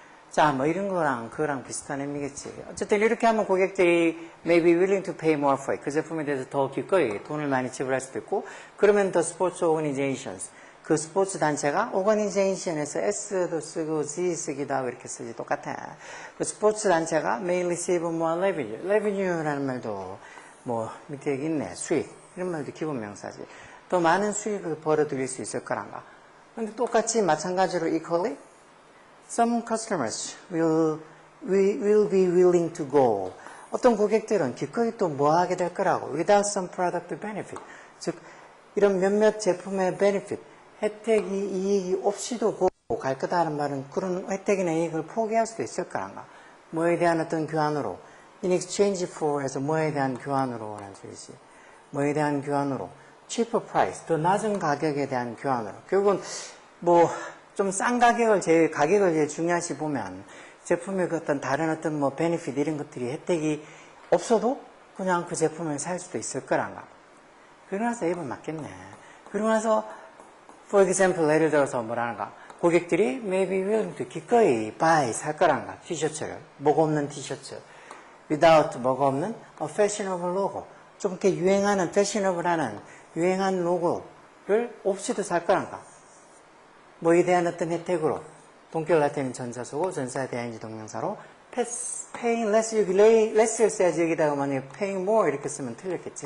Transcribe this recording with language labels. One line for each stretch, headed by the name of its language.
Korean: 자, 이런 거랑 그거랑 비슷한 의미겠지. 어쨌든 이렇게 하면 고객들이
English: may be willing to pay more for it.
Korean: 그 제품에 대해서 더 기꺼이 돈을 많이 지불할 수도 있고, 그러면
English: the sports organizations,
Korean: 그 스포츠 단체가 organization에서 S도 쓰고 Z 쓰기도 하고 이렇게 쓰지 똑같아. 그 스포츠 단체가
English: may receive more revenue.
Korean: revenue라는 말도 밑에 여기 있네. 수익. 이런 말도 기본 명사지. 더 많은 수익을 벌어들일 수 있을 거란가. 근데 똑같이 마찬가지로
English: equally some customers will be willing to go.
Korean: 어떤 고객들은 기꺼이 또 뭐 하게 될 거라고.
English: without some product benefit.
Korean: 즉, 이런 몇몇 제품의 benefit, 혜택이, 이익이 없이도 갈 거다 하는 말은 그런 혜택이나 이익을 포기할 수도 있을 거란가. 뭐에 대한 어떤 교환으로.
English: in exchange for
Korean: 해서 뭐에 대한 교환으로 라는 소리지. 뭐에 대한 교환으로.
English: cheaper price,
Korean: 더 낮은 가격에 대한 교환으로. 결국은 좀 싼 가격을 제일 중요시 보면 제품의 그 어떤 다른 어떤 베네핏 이런 것들이 혜택이 없어도 그냥 그 제품을 살 수도 있을 거란가. 그러고 나서 입은 맞겠네. 그러고 나서
English: for example
Korean: 예를 들어서 뭐라는가. 고객들이
English: maybe willing to
Korean: 기꺼이
English: buy
Korean: 살 거란가. 티셔츠를. 뭐가 없는 티셔츠.
English: without
Korean: 뭐가 없는
English: a fashionable logo.
Korean: 좀 이렇게 유행하는 fashionable하는 유행한 로고를 없이도 살 거란가. 뭐에 대한 어떤 혜택으로 동격라틴 전자소고 전사에 대한 인지동명사로
English: paying less,
Korean: 여기 less를 써야지 여기다가 만약에
English: paying more
Korean: 이렇게 쓰면 틀렸겠지.